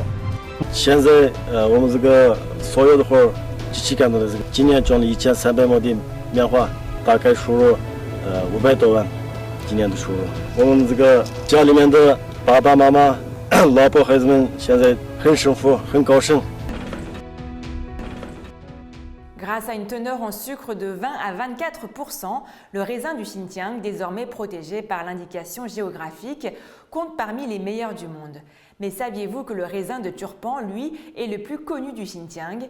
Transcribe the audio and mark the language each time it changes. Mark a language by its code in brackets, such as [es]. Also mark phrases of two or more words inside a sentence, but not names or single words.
[zh] 现在我们这个所有的活儿机器干的这个，今年种了1300亩的棉花，大概收入500多万，今年的收入。我们这个家里面的爸爸妈妈、老婆孩子们现在很幸福，很高兴。 [fr] Grâce à une teneur en sucre de 20 à 24%, le raisin du Xinjiang, désormais protégé par l'indication géographique, compte parmi les meilleurs du monde. Mais saviez-vous que le raisin de Turpan, lui, est le plus connu du Xinjiang?